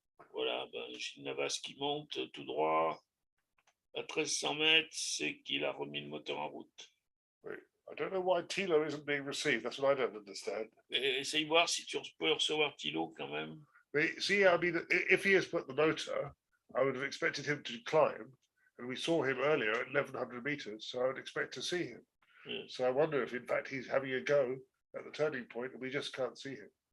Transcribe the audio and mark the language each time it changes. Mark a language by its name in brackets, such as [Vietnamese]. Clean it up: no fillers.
[French] Voilà, Gilles Navas qui monte tout droit à 1300 mètres, c'est qu'il a remis le moteur en route. [English] Wait, I don't know why Tilo isn't being received. That's what I don't understand. [French] Et essaye voir si tu peux recevoir Thilo quand même. [English] But see, I mean, if he has put the motor, I would have expected him to climb, and we saw him earlier at 1100 meters, so I would expect to see him. Yes. So I wonder if, in fact, he's having a go at the turning point, and we just can't see him.